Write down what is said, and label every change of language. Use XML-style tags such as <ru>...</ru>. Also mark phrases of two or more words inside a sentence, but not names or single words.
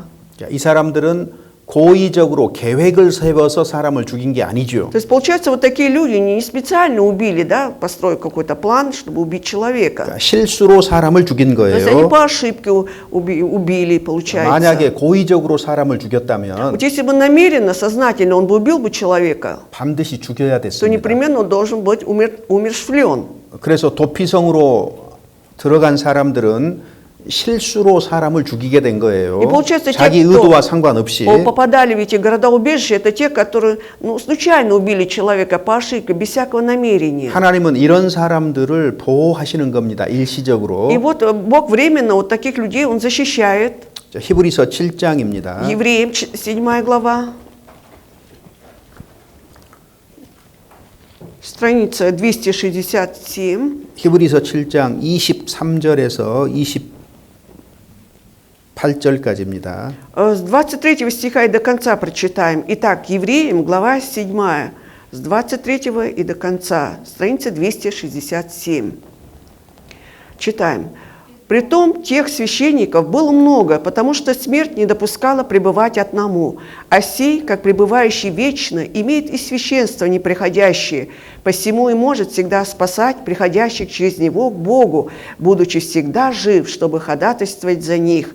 <ko>이 사람들은 고의적으로 계획을 세워서 사람을 죽인 게 아니죠.</ko> <ru>То есть, получается, вот такие люди не специально убили, да, построив какой-то план, чтобы убить человека.</ru> <ko>실수로 사람을 죽인</ko> <ru>То есть, они</ru> <ko>거예요.</ko> <ru>по ошибке убили, получается.</ru> <ko>만약에 고의적으로 사람을 죽였다면</ko> <ru>Вот если бы намеренно, сознательно он бы убил бы человека,</ru> <ko>반드시 죽여야</ko> <ru>то</ru> <ko>됐습니다.</ko> <ru>непременно он должен быть умершвлен.</ru> <ko>그래서 도피성으로 들어간 사람들은 실수로 사람을 죽이게 된 거예요.</ko> <ru>И получается,</ru> <ko>자기</ko> <ru>те, кто</ru> <ko>의도와 상관없이.</ko> <ru>попадали в эти города-убежища, это те, которые случайно убили человека по ошибке, без всякого намерения.</ru> <ko>하나님은 이런 사람들을 보호하시는 겁니다. 일시적으로.</ko> <ru>И вот Бог временно вот таких людей Он защищает.</ru> <ko>히브리서 7장입니다.</ko> <ru>Евреям 7 глава, страница 267.</ru> <ko>히브리서 7장 23절에서 28절까지입니다.</ko> <ru>С 23 стиха и до конца прочитаем. Итак, Евреям, глава 7, с 23 и до конца, страница 267. Читаем. «Притом тех священников было много, потому что смерть не допускала пребывать одному, а сей, как пребывающий вечно, имеет и священство неприходящее, посему и может всегда спасать приходящих через него к Богу, будучи всегда жив, чтобы ходатайствовать за них.</ru>